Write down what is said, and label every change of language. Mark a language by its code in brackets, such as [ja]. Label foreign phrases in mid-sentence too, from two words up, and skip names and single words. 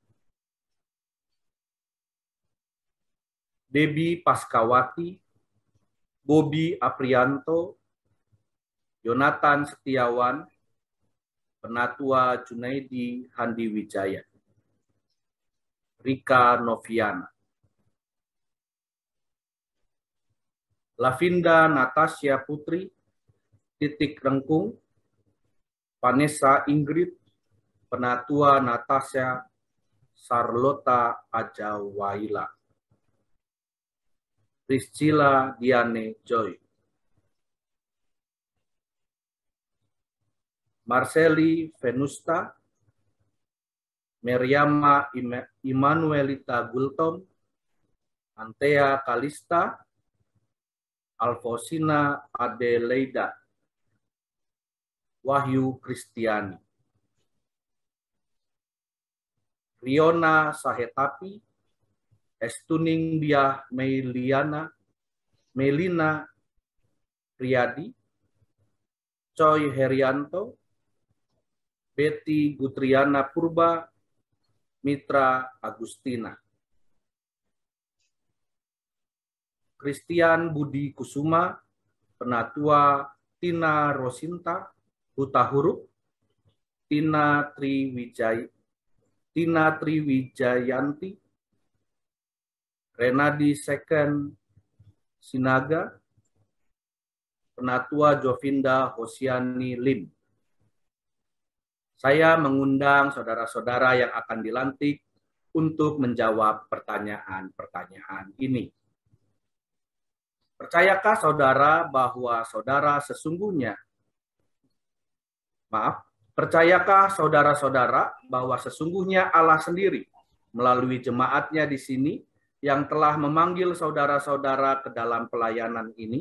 [id] Debbie Paskawati, Bobi Aprianto, Yonatan Setiawan, Penatua Junaidi Handi Wijaya, Rika Noviana, Lavinda Natasha Putri, Titik Rengkung, Vanessa Ingrid, Penatua Natasha Sarlota Ajawaila, Priscilla Diane Joy, Marceli Venusta, Meriama Immanuelita Gultom, Antea Kalista, Alfosina Adeleida, Wahyu Kristiani, Riona Sahetapi, Estuning Biah Melina Priyadi, Choi Herianto, Betty Gutriana Purba, Mitra Agustina, Christian Budi Kusuma, Penatua Tina Rosinta, Huta Huruf, Tina Triwijayanti, Renadi Second Sinaga, Penatua Jovinda Hosiani Lim. Saya mengundang saudara-saudara yang akan dilantik untuk menjawab pertanyaan-pertanyaan ini. Percayakah saudara bahwa percayakah saudara-saudara bahwa sesungguhnya Allah sendiri melalui jemaatnya di sini yang telah memanggil saudara-saudara ke dalam pelayanan ini?